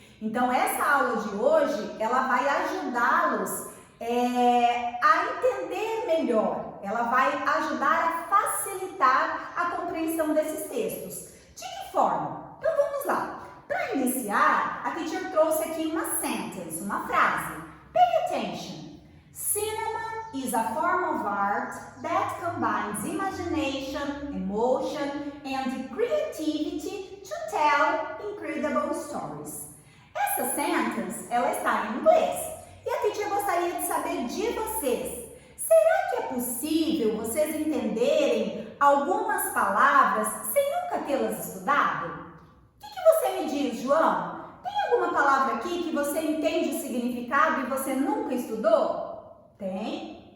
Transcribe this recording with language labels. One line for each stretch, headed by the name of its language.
Portuguese: Então, essa aula de hoje, ela vai ajudá-los a entender melhor. Ela vai ajudar a facilitar a compreensão desses textos. De que forma? Então, vamos lá. Para iniciar, a teacher trouxe aqui uma sentence, uma frase.
English: Pay attention. Cinema is a form of art that combines imagination, emotion, and creativity to tell incredible stories.
Portuguese: Essa sentence, ela está em inglês. E a teacher gostaria de saber de vocês. Será que é possível vocês entenderem algumas palavras sem nunca tê-las estudado? O que você me diz, João? Tem alguma palavra aqui que você entende o significado e você nunca estudou? Tem?